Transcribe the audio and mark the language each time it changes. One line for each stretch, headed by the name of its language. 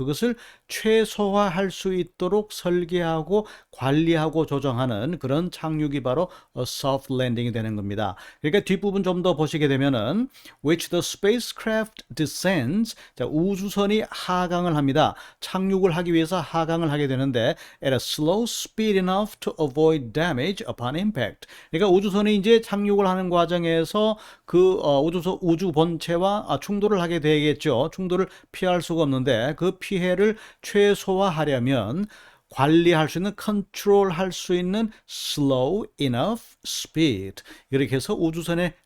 Korean: 그것을 최소화할 수 있도록 설계하고 관리하고 조정하는 그런 착륙이 바로 soft landing이 되는 겁니다. 그러니까 뒷부분 좀 더 보시게 되면은
English: which the spacecraft descends,
Korean: 자, 우주선이 하강을 합니다. 착륙을 하기 위해서 하강을 하게 되는데
English: at a slow speed enough to avoid damage upon impact.
Korean: 그러니까 우주선이 이제 착륙을 하는 과정에서 그 우주 본체와 충돌을 하게 되겠죠. 충돌을 피할 수가 없는데 그 피해를 최소화하려면 관리할 수 있는, 컨트롤할 수 있는
English: slow enough speed,
Korean: 이렇게 해서 우주선의